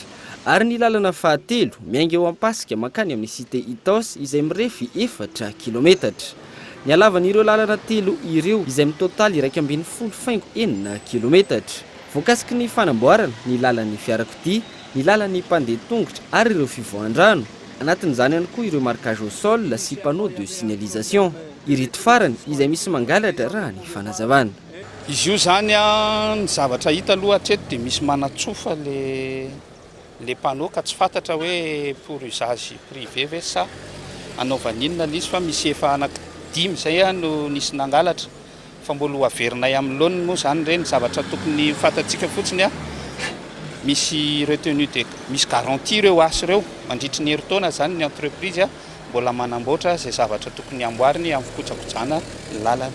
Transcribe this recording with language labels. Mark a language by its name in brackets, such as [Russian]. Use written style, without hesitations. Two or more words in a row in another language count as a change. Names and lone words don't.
[Malagasy] Ary ny lalana fahatelo miainga eo Ampasika makany amin'ny cité Itos izay mirefy 4 kilometatra. Ny halavan'ireo lalana telo ireo izay mitotaly 1.9 kilometatra. Voakasiky ny fanamboarana ny lalan'ny fiarakodia, ny lalan'ny mpandeha tongotra ary ireo fivoahan-drano. Anatin'izany ihany koa ireo [French] marquage au sol [Malagasy] sy [French] panneau de signalisation. [Malagasy] Ireto farany izay misy mangalatra raha ny fanazavana. Izy io zany ny zavatra hita aloha hatreto dia misy manatsofa le panneau ka tsy fantatra hoe [French] pour usage privé [Malagasy] ve sa anaovan'inona izy fa misy efa anaky 5 zay no nisy nangalatra fa mbola averinay amin'ny laoniny moa zany reny zavatra tokony fantatsika fotsiny misy retenu de misy garantie ireo asy ireo mandritry ny herintaona zany ny entreprise mbola manamboatra zay zavatra tokony amboariny amin'ny fikojakojana lalana.